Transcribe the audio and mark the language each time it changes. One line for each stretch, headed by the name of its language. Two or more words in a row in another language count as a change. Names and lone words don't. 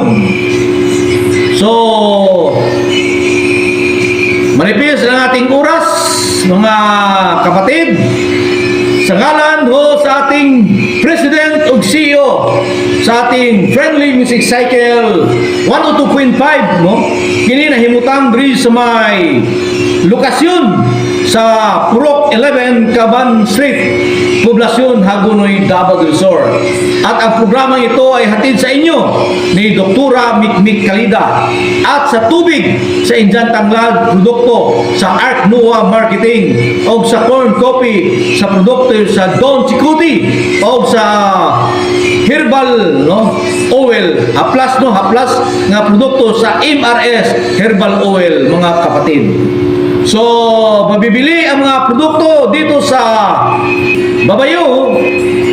Filipino: So, manipis ang ating oras, mga kapatid.
Cebuano: Sa ngalan sa ating President ug CEO sa ating Friendly Music Cycle 102.5, kini nahimutang diri sa may lokasyon sa Purok 11 Caban Street, Poblasyon Hagonoy, Davao del Sur.
Filipino: At ang programang ito ay hatid sa inyo ni Doktora Mikmik Kalida at sa tubig sa Injan Tanglad produkto sa Arc Noah Marketing o sa Corn Coffee sa produkto sa Don Chikuti o sa Herbal Oil haplas nga produkto sa MRS Herbal Oil, mga kapatid. So, mabibili ang mga produkto dito sa Babayo